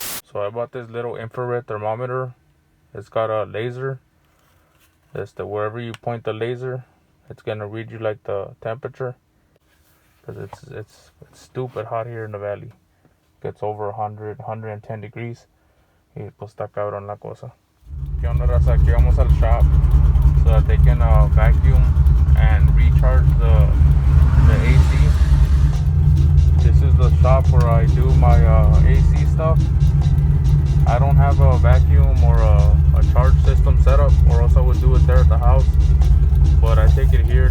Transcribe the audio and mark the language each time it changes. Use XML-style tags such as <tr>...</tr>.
<en>So I bought this little infrared thermometer. It's got a laser. Wherever you point the laser, it's gonna read you like the temperature. Cause it's stupid hot here in the valley. Gets over 100, 110 degrees.</en> <es>Y pues está cabrón la cosa. ¿Qué onda, raza? Aquí vamos al</es> <en>shop so that they can vacuum and recharge the AC. This is the shop where I do my AC stuff. I don't have a vacuum or a charge system set up, or else I would do it there at the house. But I take it here.</en>